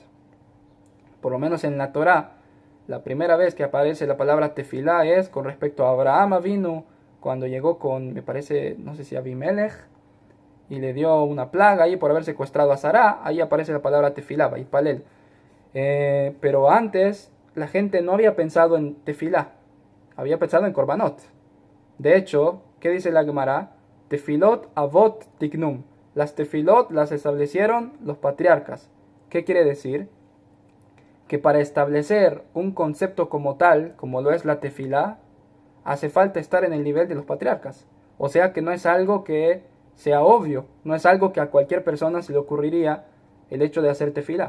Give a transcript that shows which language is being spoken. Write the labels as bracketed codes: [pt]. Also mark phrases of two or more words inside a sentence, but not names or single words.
[es] Por lo menos en la Torá, la primera vez que aparece la palabra tefilá es con respecto a Abraham Avinu, cuando llegó con, me parece, no sé si Abimelech, y le dio una plaga ahí por haber secuestrado a Sará. Ahí aparece la palabra tefilá, Vaipalel. Pero antes la gente no había pensado en tefilá, había pensado en korbanot. De hecho, ¿qué dice la Gemara? [he] תפילות אבות תקנום. [es] Las tefilot las establecieron los patriarcas. ¿Qué quiere decir? Que para establecer un concepto como tal, como lo es la tefilá, hace falta estar en el nivel de los patriarcas. O sea que no es algo que sea obvio, no es algo que a cualquier persona se le ocurriría el hecho de hacer tefilá.